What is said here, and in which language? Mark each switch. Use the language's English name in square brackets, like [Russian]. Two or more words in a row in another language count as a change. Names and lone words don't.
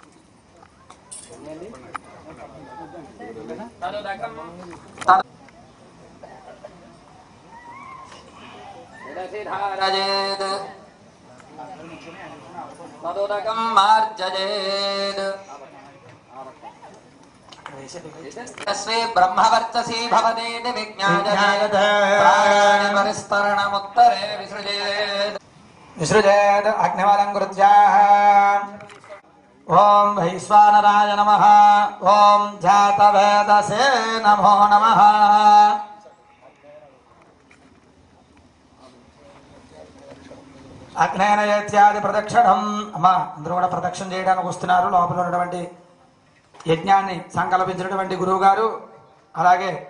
[Sanskrit] तदोदकं मार्जयेत् तस्मै ब्रह्मवर्चसी भवदेति विज्ञायते प्राणानि परिस्तरणमुत्तरे विसृजेत् अग्निवलं कृत्याः ॐ वैश्वानराय नमः ॐ जातवेदसे नमो नमः అగ్నేన యత్యాది ప్రదక్షిణం [Telugu] అమ్మ అందరూ కూడా ప్రదక్షిణ చేయడానికి వస్తున్నారు లోపల ఉన్నటువంటి యజ్ఞాన్ని సంకల్పించినటువంటి గురువు గారు అలాగే